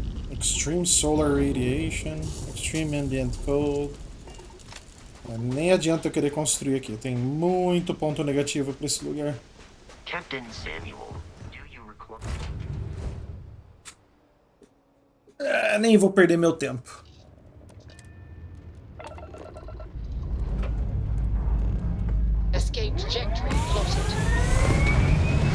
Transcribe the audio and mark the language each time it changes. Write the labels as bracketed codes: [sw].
[en] Extreme Solar Radiation. Extreme Ambient Cold. [pt] Nem adianta eu querer construir aqui. Tem muito ponto negativo para esse lugar. [en] Captain Samuel, do you recall? [pt] Nem vou perder meu tempo. [en] Escape trajectory plotted.